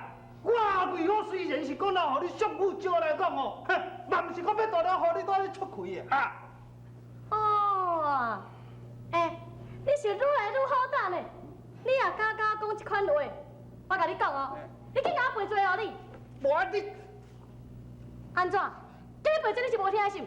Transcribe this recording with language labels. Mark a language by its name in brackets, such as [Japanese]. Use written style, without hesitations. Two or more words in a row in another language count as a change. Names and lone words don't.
[Min Nan Chinese] 我为何虽然是讲若互你媳妇招来讲哦，嘛毋是讲要大了互你倒咧出气的啊！哦，你是愈来愈好胆的，你也敢讲这款话？我甲你讲哦，你去甲我赔罪哦你！无啊你，安怎？叫你赔罪你是无听是？